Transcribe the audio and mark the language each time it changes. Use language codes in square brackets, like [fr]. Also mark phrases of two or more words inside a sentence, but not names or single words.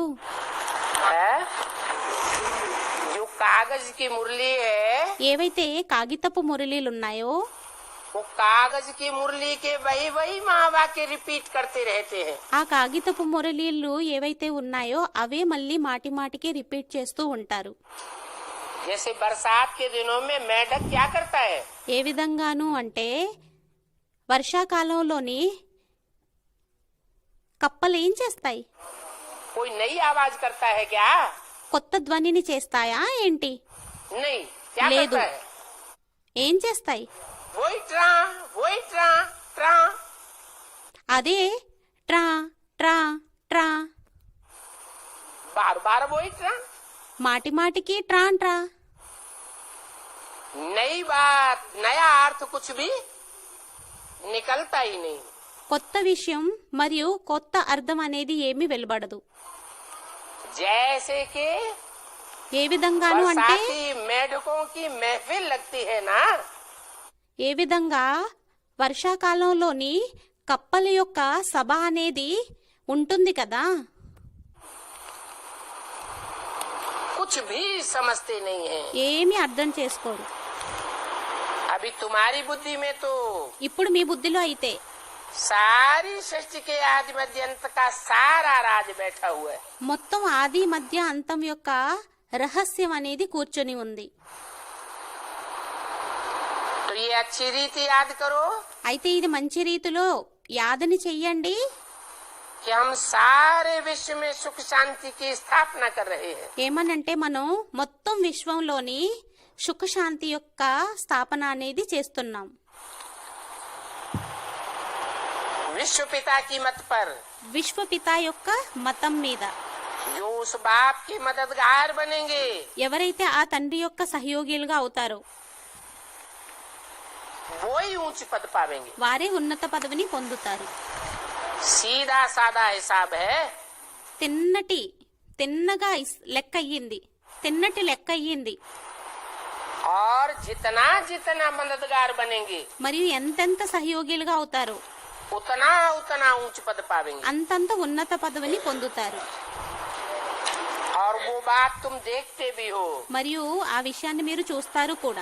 [hi] है? जो कागज की मुरली है, [te] ఏవైతే కాగితపు మురళీలున్నాయో [hi] वो कागज की मुरली के वही महावाक्य रिपीट करते रहते हैं। [te] ఆ కాగితపు మురళీలు ఏవైతే ఉన్నాయో అవే మళ్ళీ మాటి మాటికి రిపీట్ చేస్తూ ఉంటారు. [hi] जैसे बरसात के दिनों में मेढक क्या करता है? [te] ఏ విధంగాను అంటే వర్షాకాలంలోని కప్పలు ఏం చేస్తాయి? [hi] कोई नई आवाज करता है क्या? [te] కొత్త ధ్వనిని చేస్తాయా ఏంటి? [hi] नहीं, क्या [te] లేదు. [hi] करता है? [te] ఏం చేస్తాయి? [hi] वही ट्रा ट्रा। [te] అదే ట్రా ట్రా ట్రా, [hi] बार बार वही ट्रा। [te] మాటి మాటికి ట్రా ట్రా. [hi] नई बात, नया अर्थ कुछ भी निकलता ही नहीं। [te] కొత్త విషయం మరియు కొత్త అర్థం అనేది ఏమీ వెలువడదు. [hi] जैसे कि [te] ఏ విధంగాను అంటే [hi] बरसाती मेढकों की महफिल लगती है ना, [te] ఏ విధంగా వర్షాకాలంలోని కప్పల యొక్క సభ అనేది ఉంటుంది కదా, [hi] कुछ भी समझते नहीं है। [te] ఏమీ అర్థం చేసుకోరు. [hi] अभी तुम्हारी बुद्धि में तो [te] ఇప్పుడు మీ బుద్ధిలో అయితే [hi] सारी सृष्टि के आदि मध्य अंत का सारा राज बैठा हुआ है। [te] మొత్తం ఆది మధ్య అంతం యొక్క రహస్యం అనేది కూర్చొని ఉంది. [hi] तो ये अच्छी रीति याद करो [te] అయితే ఇది మంచి రీతిలో యాదని చెయ్యండి [hi] कि हम सारे विश्व में सुख शांति की स्थापना कर रहे हैं। [te] ఏమనంటే మనం మొత్తం విశ్వంలోని సుఖశాంతి యొక్క స్థాపన అనేది చేస్తున్నాం. [hi] विश्व पिता की मत पर, [te] విశ్వపిత యొక్క మతం మీద [hi] जो उस बाप के मददगार बनेंगे, [te] ఎవరైతే ఆ తండ్రి యొక్క సహయోగిలుగా అవుతారో [hi] वो ही ऊंच पद पावेंगे। [te] వారే ఉన్నత పదవిని పొందుతారు. [hi] सीधा सादा हिसाब है। [te] తిన్నగా లెక్క అయ్యింది, తిన్నటి లెక్క అయ్యింది. [hi] और जितना जितना मददगार बनेंगे, [te] మరియు ఎంతెంత సహయోగిలుగా అవుతారో [hi] उतना उतना ऊंच पद पावेंगे। [te] అంతంత ఉన్నత పదవిని పొందుతారు. [hi] और वो बात तुम देखते भी हो [te] మరియు ఆ విషయాన్ని మీరు చూస్తారు కూడా.